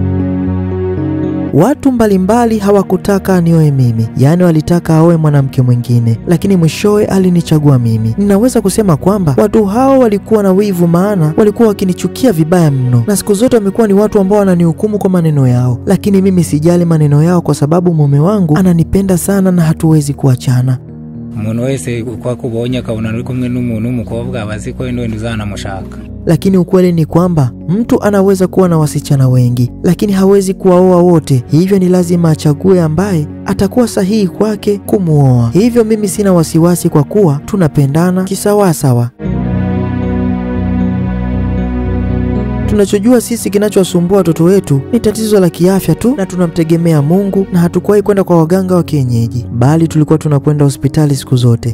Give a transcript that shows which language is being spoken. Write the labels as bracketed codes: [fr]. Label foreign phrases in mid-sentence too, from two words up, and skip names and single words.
[sw] Watu mbalimbali hawakutaka anioe mimi, yaani walitaka aoe mwanamke mwingine, lakini mwishowe alinichagua mimi. Ninaweza kusema kwamba watu hao walikuwa na wivu, maana walikuwa wakinichukia vibaya mno, na siku zote wamekuwa ni watu ambao wananihukumu kwa maneno yao, lakini mimi sijali maneno yao kwa sababu mume wangu ananipenda sana na hatuwezi kuachana. [rw] Umuntu wese kwa kubonye akabona ari kumwe n'umuntu w'umukobwa abazi ko ndo uzanamushaka. [sw] Lakini ukweli ni kwamba mtu anaweza kuwa na wasichana wengi, lakini hawezi kuwaoa wote. Hivyo ni lazima achague ambaye atakuwa sahihi kwake kumuoa. Hivyo mimi sina wasiwasi kwa kuwa tunapendana kisawasawa. Tunachojua sisi kinachowasumbua watoto wetu ni tatizo la kiafya tu, na tunamtegemea Mungu na hatukuwahi kwenda kwa waganga wa kienyeji, bali tulikuwa tunakwenda hospitali siku zote.